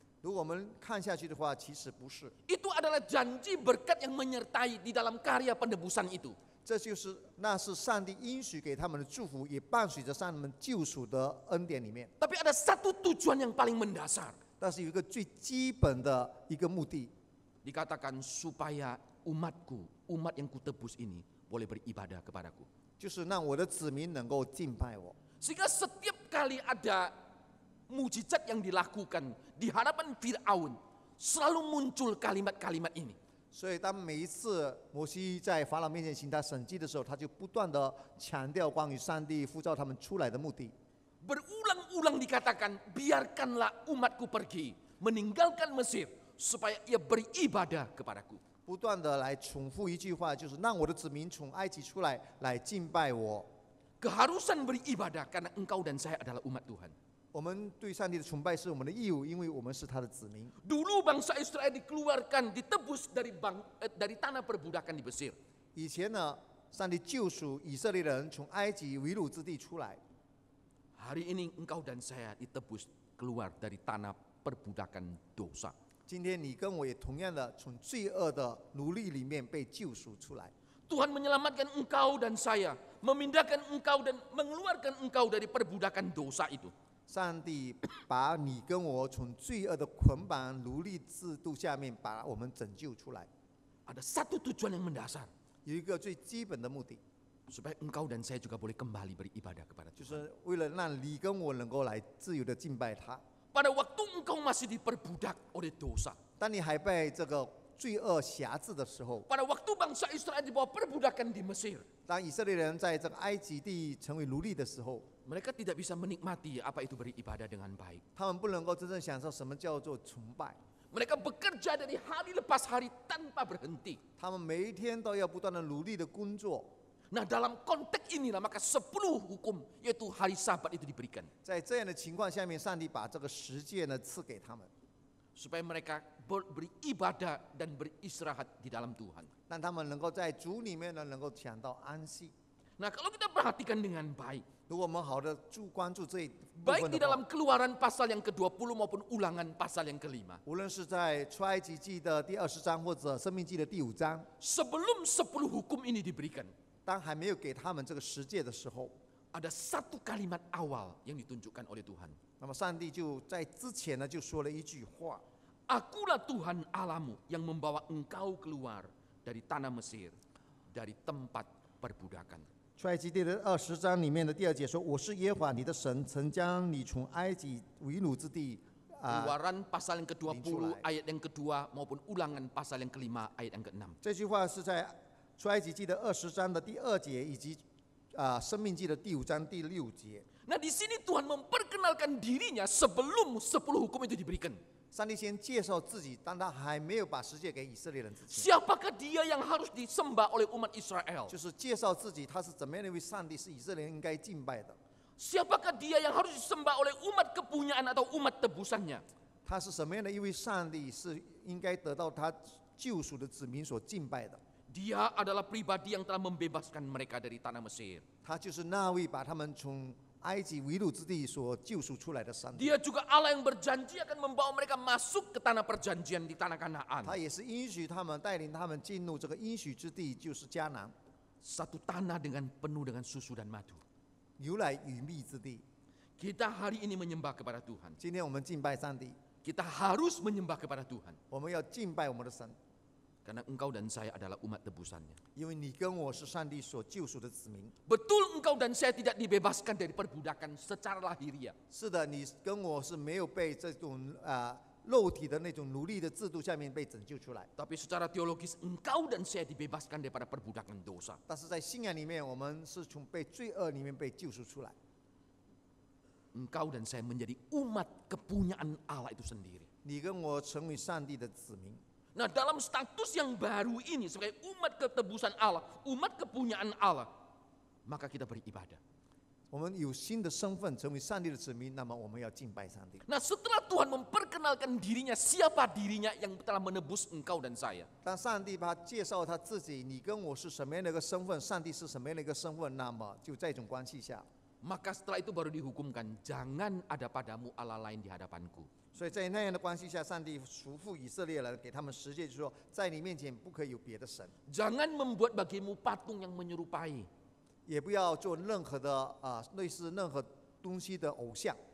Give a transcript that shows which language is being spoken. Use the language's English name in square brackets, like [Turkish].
[Chinese] 如果我们看下去的话，其实不是， [Indonesian] Itu adalah janji berkat yang menyertai di dalam karya penebusan itu. [Chinese] 那是上帝应许给他们的祝福，也伴随着他们救赎的恩典里面。 [Indonesian] Tapi ada satu tujuan yang paling mendasar. [Chinese] 但是有一个最基本的一个目的， [Indonesian] Dikatakan supaya umatku, umat yang kutebus ini boleh beribadah kepadaku. [Chinese] 就是让我的子民能够敬拜我。 [Indonesian] Sehingga setiap kali ada mujizat yang dilakukan di hadapan Firaun, selalu muncul kalimat-kalimat ini. [Chinese] 所以当每一次摩西在法老面前行他神迹的时候，他就不断的强调关于上帝呼召他们出来的目的。 [Indonesian] Berulang-ulang dikatakan, biarkanlah umatku pergi, meninggalkan Mesir, supaya ia beribadah kepadaku. [Chinese] 不断的来重复一句话，就是让我的子民从埃及出来，来敬拜我。 [Indonesian] Keharusan beribadah karena engkau dan saya adalah umat Tuhan. [Chinese] 我们对上帝的崇拜是我们的义务，因为我们是他的子民。 [Indonesian] Dulu bangsa Israel dikeluarkan, ditebus dari tanah perbudakan di Mesir. [Chinese] 以前呢，上帝救赎以色列人从埃及为掳之地出来。 [Indonesian] Hari ini engkau dan saya ditebus keluar dari tanah perbudakan dosa. [Chinese] 今天你跟我也同样的从罪恶的奴隶里面被救赎出来。 [Indonesian] Tuhan menyelamatkan engkau dan saya, memindahkan engkau dan mengeluarkan engkau dari perbudakan dosa itu. [Chinese] 上帝把你跟我从罪恶的捆绑奴隶制度下面把我们拯救出来。 [Indonesian] Ada satu tujuan yang mendasar, [Chinese] 有一个最基本的目的， [Indonesian] supaya engkau dan saya juga boleh kembali beribadah kepada [Chinese] 就 [Indonesian] Tuhan. [Chinese] 是为了让你跟我能够来自由的敬拜他。 [Indonesian] Pada waktu engkau masih diperbudak oleh dosa, [Chinese] 当你还被这个罪恶辖制的时候， [Indonesian] pada waktu bangsa Israel di bawah perbudakan di Mesir, [Chinese] 当以色列人在这个埃及地成为奴隶的时候， [Indonesian] mereka tidak bisa menikmati apa itu beribadah dengan baik. [Chinese] 他们不能够真正享受什么叫做崇拜， [Indonesian] Mereka bekerja dari hari lepas hari tanpa berhenti. [Chinese] 他们每一天都要不断的努力的工作。 [Indonesian] Nah, dalam konteks inilah maka 10 hukum yaitu hari Sabat itu diberikan [Chinese] 在这样的情况下面，上帝把这个十诫呢赐给他们， [Indonesian] supaya mereka beribadah dan beristirahat di dalam Tuhan. [Chinese] 让他们能够在主里面呢能够享到安息。 [Indonesian] Nah, kalau kita perhatikan dengan baik, [Chinese] 如果我们好的关注这一部 [Indonesian] baik [Chinese] 分 [Indonesian] di [Chinese] 的话， [Indonesian] dalam Keluaran pasal yang ke-20 maupun Ulangan pasal yang ke-5, [Chinese] 无论是在出埃及记的第20章或者生命记的第5章， [Indonesian] sebelum 10 hukum ini diberikan, [Chinese] 当还没有给他们这个十诫的时候， [Indonesian] ada satu kalimat awal yang ditunjukkan oleh Tuhan. [Chinese] 那么上帝就在之前呢就说了一句话： [Indonesian] Akulah Tuhan Allahmu yang membawa engkau keluar dari tanah Mesir, dari tempat perbudakan. [Chinese] 出埃及记的20章里面的第2节说：“我是耶和华你的神，曾将你从埃及为奴之地 [Indonesian] Keluaran pasal yang ke-20 Linculai. ayat yang kedua maupun Ulangan pasal yang ke-5 ayat yang ke-6. [Chinese] 这句话是在出埃及记的20章的第2节，以及生命记的第5章第6节。 [Indonesian] Nah, di sini Tuhan memperkenalkan dirinya sebelum 10 hukum itu diberikan. [Chinese] 上帝先介绍自己，当他还没有把十诫给以色列人之前， [Indonesian] Siapakah dia yang harus disembah oleh umat Israel? [Chinese] 就是介绍自己他是怎么样的一位上帝，是以色列人应该敬拜的。 [Indonesian] Siapakah dia yang harus disembah oleh umat kepunyaan atau umat tebusannya? [Chinese] 他是什么样的一位上帝，是应该得到他救赎的子民所敬拜的。 [Indonesian] Dia adalah pribadi yang telah membebaskan mereka dari tanah Mesir. [Chinese] 他就是那位把他们从埃及为奴之地所救赎出来的上帝。 [Indonesian] Dia juga Allah yang berjanji akan membawa mereka masuk ke tanah perjanjian di tanah Kanaan. [Chinese] 他也是应许他们，带领他们进入这个应许之地，就是迦南， [Indonesian] Satu tanah penuh dengan susu dan madu. [Chinese] 牛奶与蜜之地。 [Indonesian] Kita hari ini menyembah kepada Tuhan. [Chinese] 今天我们敬拜上帝， [Indonesian] Kita harus menyembah kepada Tuhan. [Chinese] 我们要敬拜我们的神， [Indonesian] Karena engkau dan saya adalah umat tebusannya. [Chinese] 因为你跟我是上帝所救赎的子民。 [Indonesian] Betul engkau dan saya tidak dibebaskan dari perbudakan secara lahiriah. [Chinese] 是的，你跟我是没有被这种肉体的那种奴隶的制度下面被拯救出来， [Indonesian] Tapi secara teologis engkau dan saya dibebaskan daripada perbudakan dosa. [Chinese] 但是在信仰里面，我们是从被罪恶里面被救赎出来。 [Indonesian] Engkau dan saya menjadi umat kepunyaan Allah itu sendiri. [Chinese] 你跟我成为上帝的子民。 [Indonesian] Nah, dalam status yang baru ini sebagai umat ketebusan Allah, umat kepunyaan Allah, maka kita beribadah. [Chinese] 我们有新的身份，成为上帝的子民，那么我们要敬拜上帝。 [Indonesian] Nah, setelah Tuhan memperkenalkan dirinya, siapa dirinya yang telah menebus engkau dan saya? [Chinese] 当上帝把他介绍他自己，你跟我是什么样的一个身份，上帝是什么样的一个身份，那么就在这种关系下， [Indonesian] Maka setelah itu baru dihukumkan, jangan ada padamu Allah lain di hadapanku. [Chinese] 所以在那样的关系下，上帝嘱咐以色列人，给他们十诫，就说在你面前不可以有别的神， [Indonesian] Jangan membuat bagimu patung yang menyerupai. [Chinese] 也不要做任何的类似任何东西的偶像，